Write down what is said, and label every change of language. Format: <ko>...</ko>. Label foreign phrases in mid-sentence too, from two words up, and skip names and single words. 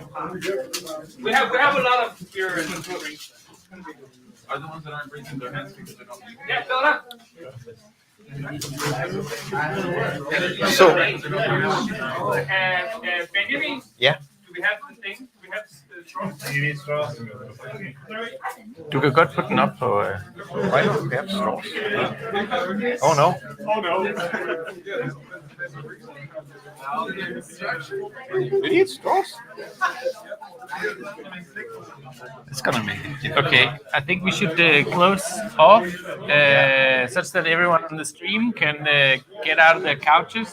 <en>We have a lot of beer and drinks. Are the ones that aren't raising their hands because they don't? Yeah, fill it up. So, Benjamin, yeah. do we have the thing? Do we have straws? You need straws.</en> <da>Du kan godt putte den op på...</da> <en>Why don't we have straws? Oh no. Oh no. We need straws. It's gonna make it. Okay, I think we should close off such that everyone on the stream can get out of their couches.</en>